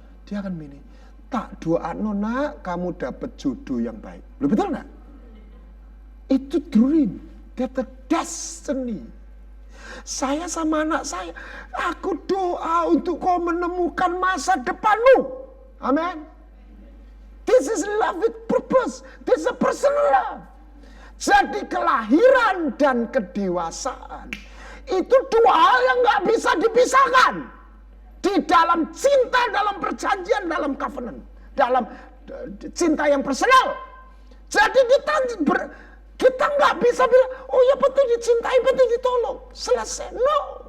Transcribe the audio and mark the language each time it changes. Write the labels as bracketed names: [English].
[Indonesian] Dia akan milih, tak doa nak kamu dapat jodoh yang baik. Loh, betul nggak? [English] Itu dream, that's the destiny. [Indonesian] Saya sama anak saya, aku doa untuk kau menemukan masa depanmu. Amin. [English] This is love with purpose. This is a personal love. [Indonesian] Jadi kelahiran dan kedewasaan itu dua hal yang gak bisa dipisahkan. Di dalam cinta, dalam perjanjian, dalam covenant. Dalam cinta yang personal. Jadi kita gak bisa bilang, oh ya betul dicintai, betul ditolong. Selesai. No.